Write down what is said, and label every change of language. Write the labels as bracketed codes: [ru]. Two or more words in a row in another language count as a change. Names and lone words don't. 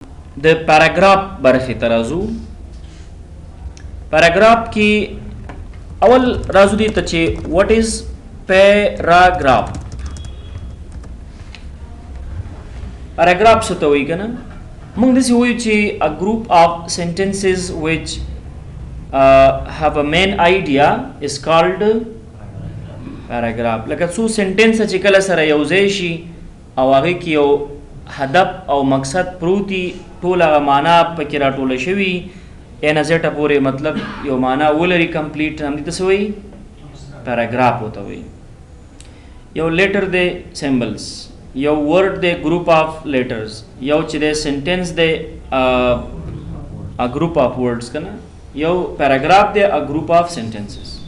[ps] د پیراګراف برخې ته راځو. پیراګراف کې اول راځو دې ته چې [en] what is paragraph. [ps] پیراګراف څه ته وایي کنه؟ موږ داسې وایو چې [en] a group of sentences which have a main idea is called paragraph. [ps] لکه څو سنټنس چې کله سره یو ځای شي او هغه کې یو هدف او مقصد پروتي، ټول هغه معنا پکې راټوله شوي ان زیټه پورې مطلب یو معنا ولري کمپلیټ، هم دې څه وایي؟ پیراګراف وته وایي. یو لیټر دی سمبلز، یو ورډ دی [en] group of letters, [ps] یو چې دی سنټنس دی [en] a group of words [ps] کنه، یو پیراګراف دی [en] a group of sentences.